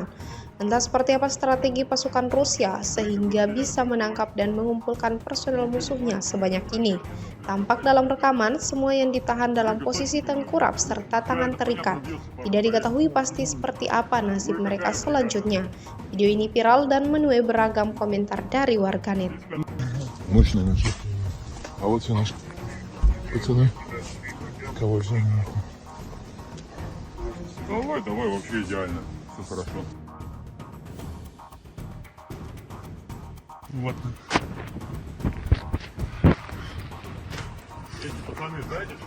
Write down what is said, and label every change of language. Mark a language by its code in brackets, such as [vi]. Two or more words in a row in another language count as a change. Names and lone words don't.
[id] Entah seperti apa strategi pasukan Rusia sehingga bisa menangkap dan mengumpulkan personel musuhnya sebanyak ini. Tampak dalam rekaman, semua yang ditahan dalam posisi tengkurap serta tangan terikat. Tidak diketahui pasti seperti apa nasib mereka selanjutnya. Video ini viral dan menuai beragam komentar dari warganet. [ru] Мощно наши. А вот все наши пацаны. Кого взяли? Давай, вообще идеально. Все хорошо. Вот. Эти пацаны, знаете что?